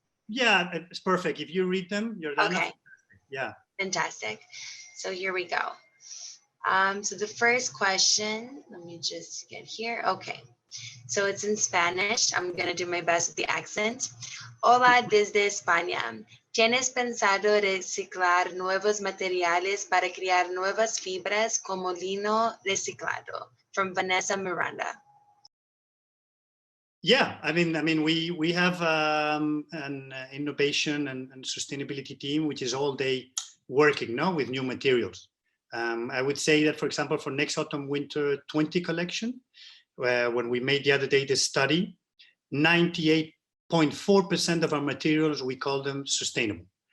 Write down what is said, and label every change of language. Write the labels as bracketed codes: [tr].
[en] Yeah, it's perfect. If you read them, you're done. Okay. Yeah. Fantastic. So here we go. So the first question, let me just get here. Okay. So it's in Spanish. I'm going to do my best with the accent. [es] Hola desde España. ¿Tienes pensado reciclar nuevos materiales para crear nuevas fibras como lino reciclado? [en] From Vanessa Miranda. Yeah, I mean, we have an innovation and sustainability team which is all day working now with new materials. I would say that, for example, for next autumn-winter 20 collection, when we made the other day this study, 98.4% of our materials, we call them sustainable.